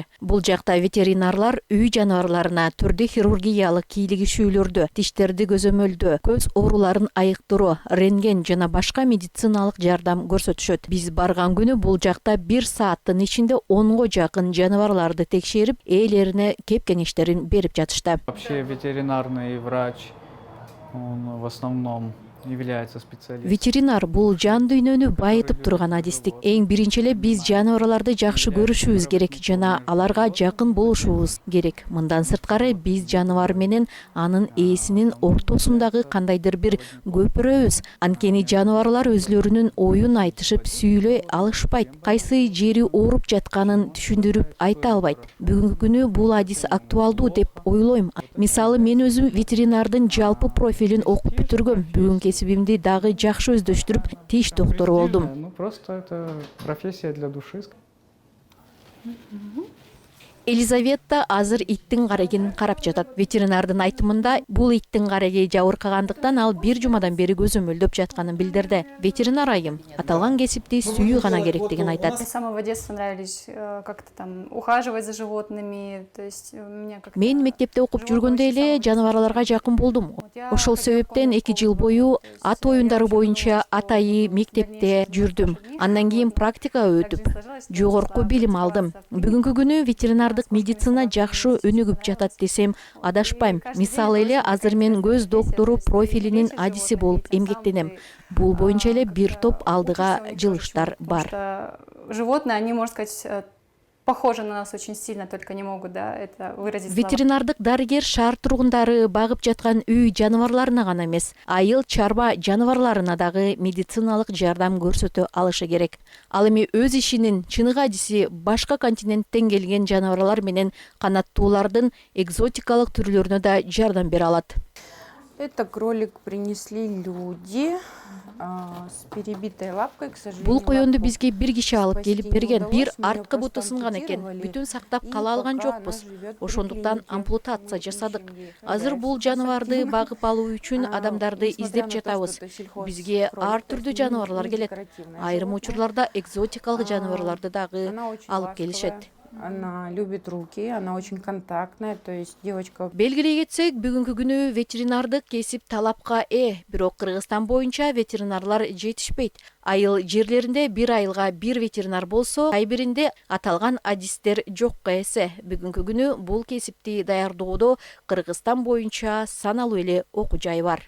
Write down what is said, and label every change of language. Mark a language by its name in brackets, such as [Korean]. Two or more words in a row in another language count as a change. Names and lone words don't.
[Kyrgyz] Бул жакта ветеринарлар үй жаныбарларына түрдүү хирургиялык кийлигишүүлөрдү, тиштерди көзөмөлдөө, көз ооруларын айыктыруу, рентген жана башка медициналык жардам көрсөтүшөт. Биз барган күнү бул жакта 1 сааттын ичинде 10го жакын жаныбарларды текшерип, ээлерине кеп кеңештерин берип жатышты. [Russian] Вообще ветеринарный врач, он в основном является специалистом. [Kyrgyz] Ветеринар бул жан дүйнөнү байытып турган адистик. Эң биринчи эле биз жаныбарларды жакшы көрүшүбүз керек жана аларга жакын болушубуз керек. Мындан сырткары биз жаныбар менен анын ээсинин ортосундагы кандайдыр бир көпүрөбүз. Анткени жаныбарлар өзлөрүнүн оюн айтышып сүйлөй алышпайт. Кайсы жери ооруп жатканын түшүндүрүп айта албайт. Бүгүнкү күнү бул адис актуалдуу деп ойлойм. Мисалы мен өзүм ветеринардын жалпы профилин окуп бүтүргөм. Бүгүн кесибимди дагы жакшы өздөштүрүп, тиш доктору болдум. [Russian] Ну просто это профессия для души. [Kyrgyz] Елизавета азыр иттин карегин карап жатат. Ветеринардын айтымында бул иттин кареги жабыркагандыктан ал 1 жумадан бери көзөмөлдөп жатканын билдирди. Ветеринар айым аталган кесипти сүйүү гана керектигин айтат. [Russian] С самого детства нравились как-то там ухаживать за животными, то есть меня как-то. [Kyrgyz] Мен мектепте окуп жүргөндө эле жаныбарларга жакын болдум. Ошол себептен 2 жыл бою ат оюндары боюнча атайы мектепте жүрдүм. Андан кийин практика өтүп, жогорку билим алдым. Бүгүнкү күнү ветеринар медицина жакшы өнүгүп жатат десем адашпайм. Мисалы эле азыр мен көз доктору профилинин адиси болуп эмгектенем. Бул боюнча эле бир топ алдыга жылыштар бар. [Russian] Животные, они, можно сказать, похожи на нас очень сильно, только не могут, да, это выразить словами. [Kyrgyz] Ветеринардык дарыгер шаар тургундары багып жаткан үй жаныбарларына гана эмес, айыл чарба жаныбарларына дагы медициналык жардам көрсөтө алышы керек. Ал эми өз ишинин чыныгы адиси башка континенттен келген жаныбарлар менен канаттуулардын экзотикалык түрлөрүнө да жардам бере алат. [Russian] Это кролик принесли люди с перебитой лапкой, к сожалению. [Kyrgyz] Бул коёнду бизге бир киши алып келип берген. Бир арткы буту сынган экен. Бүтүн сактап кала алган жокпуз. Ошондуктан ампутация жасадык. Азыр бул жаныбарды багып алуу үчүн адамдарды издеп жатабыз. Бизге ар түрдүү жаныбарлар келет. Айрым учурларда экзотикалык жаныбарларды дагы алып келишет. [Russian] Она любит руки, она очень контактная, то есть девочка... [Kyrgyz] Белгилей кетсек, бүгүнкү күнү ветеринардык кесип талапка бирок Кыргызстан боюнча ветеринарлар жетишпейт. Айыл жерлеринде бир айылга бир ветеринар болсо, ай биринде аталган адистер жокко эсе. Бүгүнкү күнү бул кесипти даярдоодо Кыргызстан боюнча саналуу эле окуу жай бар.